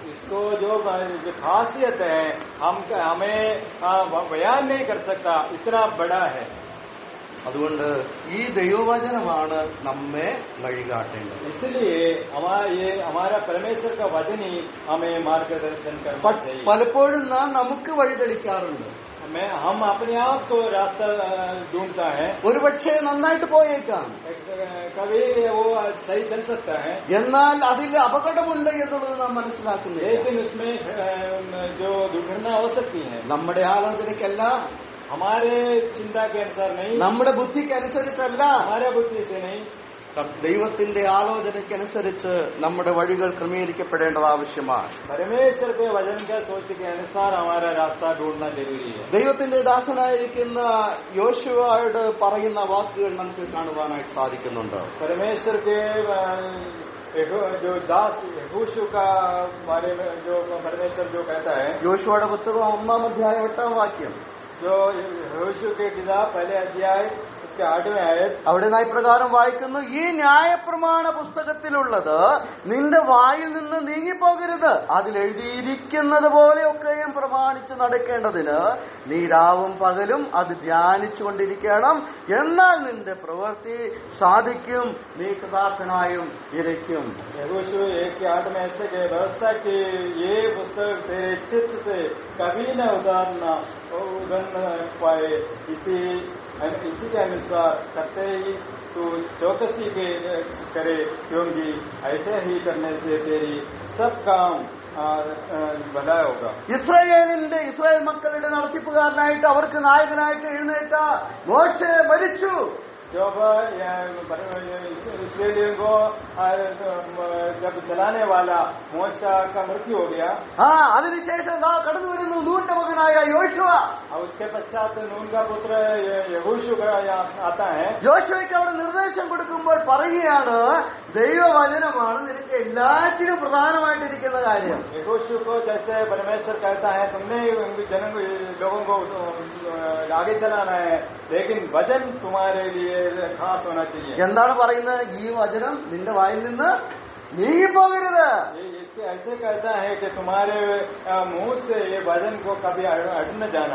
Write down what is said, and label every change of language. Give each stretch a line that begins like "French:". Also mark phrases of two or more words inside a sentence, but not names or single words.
Hindi: इसको जो खासियत है हमें बयान नहीं कर सकता, इतना बड़ा है.
Malayalam: അതുകൊണ്ട് ഈ ദൈവവചനമാണ് നമ്മെ വഴികാട്ടേണ്ടത്.
Hindi: इसलिए हमारा परमेश्वर का वचन ही हमें मार्गदर्शन करना चाहिए.
Malayalam: പലപ്പോഴും നാം നമുക്ക് വഴിതെളിക്കാറുണ്ട്.
Hindi: हम अपने आप को रास्ता ढूंढता है.
Malayalam: ഒരുപക്ഷെ നന്നായിട്ട് പോയേക്കാം,
Hindi: कभी वो सही चल सकता है,
Malayalam: എന്നാൽ അതിൽ അപകടമുണ്ട് എന്നുള്ളത് നാം മനസ്സിലാക്കുന്നില്ല.
Hindi: लेकिन उसमें जो दुर्घटना हो सकती है
Malayalam: നമ്മുടെ ആലോചനയ്ക്കല്ല,
Hindi: हमारे चिंता के अनुसार नहीं,
Malayalam: നമ്മുടെ ബുദ്ധിക്കനുസരിച്ചല്ല,
Hindi: हमारे बुद्धि से नहीं,
Malayalam: ദൈവത്തിന്റെ ആലോചനയ്ക്കനുസരിച്ച് നമ്മുടെ വഴികൾ ക്രമീകരിക്കപ്പെടേണ്ടത് ആവശ്യമാണ്.
Hindi: परमेश्वर के वचन का सोच के अनुसार हमारा रास्ता ढूंढना जरूरी है.
Malayalam: ദൈവത്തിന്റെ ദാസനായിരിക്കുന്ന യോശുവയോട് പറയുന്ന വാക്കുകൾ നമുക്ക് കാണുവാനായിട്ട് സാധിക്കുന്നുണ്ട്.
Hindi: परमेश्वर के जो दास यहोशू का बारे में जो परमेश्वर जो कहता है,
Malayalam: യോശുവയുടെ പുസ്തകം 1-ാം അധ്യായം 8-ാം വാക്യം,
Hindi: जो यहोशू के किताब पहले अध्याय उसके 8वें आयत,
Malayalam: അവിടെ ഇപ്രകാരം വായിക്കുന്നു, ഈ ന്യായപ്രമാണ പുസ്തകത്തിലുള്ളത് നിന്റെ വായിൽ നിന്ന് നീങ്ങിപ്പോകരുത്, അതിൽ എഴുതിയിരിക്കുന്നത് പോലെയൊക്കെയും പ്രമാണിച്ച് നടക്കേണ്ടതിന് നീ രാവും പകലും അത് ധ്യാനിച്ചുകൊണ്ടിരിക്കണം, എന്നാൽ നിന്റെ പ്രവൃത്തി സാധിക്കും, നീ കൃതാർത്ഥനായും ഇരിക്കും.
Hindi: यहोशू 1:8 में ऐसे के व्यवस्था की ये पुस्तक तेरे चित्त से कभी न उतर न पाए, इसी के अनुसार करते ही तू चौकसी के करे, क्योंकि ऐसे ही करने से तेरी सब काम भला होगा.
Malayalam: ഇസ്രായേൽ മക്കളുടെ നടത്തിപ്പുകാരനായിട്ട് അവർക്ക് നായകനായിട്ട് എഴുന്നേറ്റ മോശെ മരിച്ചു.
Hindi: जब इसराइलियों को जब चलाने वाला मूसा का मृत्यु हो गया,
Malayalam: അതിനുശേഷം കടന്നു വരുന്നു നൂന്റെ മകനായ യോശുവ.
Hindi: और उसके पश्चात नून का पुत्र यहोशू आता है.
Malayalam: യോശുവയ്ക്ക് അവിടെ നിർദ്ദേശം കൊടുക്കുമ്പോൾ പറയുകയാണ്, ദൈവവചനമാണ് നിനക്ക് എല്ലാറ്റിനും പ്രധാനമായിട്ടിരിക്കുന്ന കാര്യം.
Hindi: यहोशू को जैसे परमेश्वर कहता है तुमने लोगों को आगे चलाना है, लेकिन वचन तुम्हारे लिए खास होना चाहिए.
Malayalam: എന്താണ് പറയുന്നത്? ഈ വചനം നിന്റെ വായിൽ നിന്ന് നീങ്ങിപ്പോകരുത്.
Hindi: ऐसे कहता है कि तुम्हारे मुंह से ये वचन को कभी हट न जाना.